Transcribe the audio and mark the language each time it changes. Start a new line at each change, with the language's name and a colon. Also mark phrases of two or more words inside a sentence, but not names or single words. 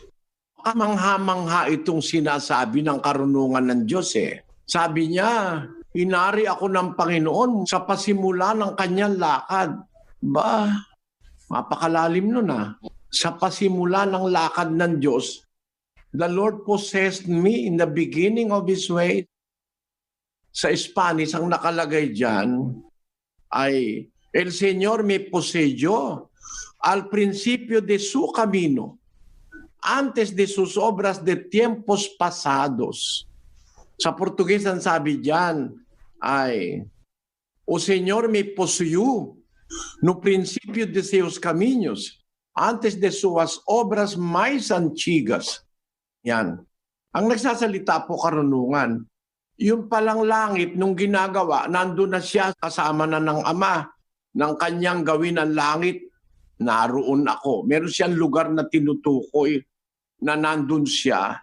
Filipino: Kamangha-mangha itong sinasabi ng karunungan ng Diyos eh. Sabi niya, inari ako ng Panginoon sa pasimula ng kanyang lakad. Ba, mapakalalim nun ah. Sa pasimula ng lakad ng Diyos,
English: the Lord possessed me in the beginning of His way.
Filipino: Sa Spanish, ang nakalagay dyan ay,
Spanish: El Señor me poseyó al principio de su camino, antes de sus obras de tiempos pasados.
Filipino: Sa Portuguese, ang sabi dyan ay,
Portuguese: O
Spanish: Señor me poseyó
Portuguese: no principio de seus caminhos, antes de suas obras mais antigas.
Filipino: Yan. Ang nagsasalita po karunungan. Yung palang langit nung ginagawa, nandun na siya kasama na ng Ama. Nang kanyang gawin ang langit, naroon ako. Meron siyang lugar na tinutukoy na nandun siya.